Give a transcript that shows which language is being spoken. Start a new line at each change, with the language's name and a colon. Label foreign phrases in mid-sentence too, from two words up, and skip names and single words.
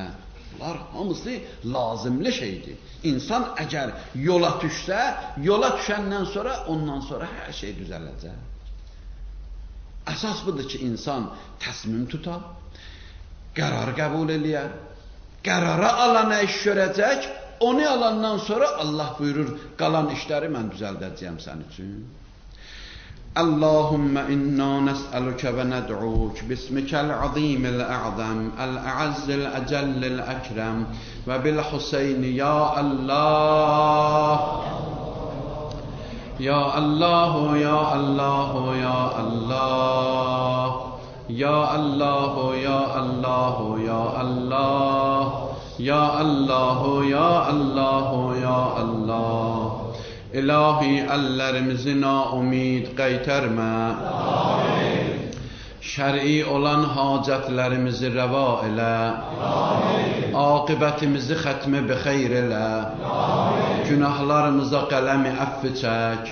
Azerbaijani: Bunlar hamısı lazımlı şeydir. İnsan əgər yola düşsə, yola düşəndən sonra, ondan sonra hər şey düzələcək. Əsas budur ki, insan təsmim tutar, qərar qəbul eləyər, qərara alana iş görəcək, onu alandan sonra Allah buyurur, qalan işləri mən düzəldəcəyəm sən üçün.
Arabic: اللهم إنا نسألك وندعوك باسمك العظيم الأعظم الأعز الأجل الأكرم وبالحسين يا الله يا الله يا الله يا الله يا الله يا الله يا الله يا الله يا الله يا الله
Azerbaijani: İlahi, əllərimizi naumid qaytarma. Şər'i olan hacətlərimizi rəva elə. Aqibətimizi xətmi bixeyr elə. Günahlarımıza qələmi əffi çək.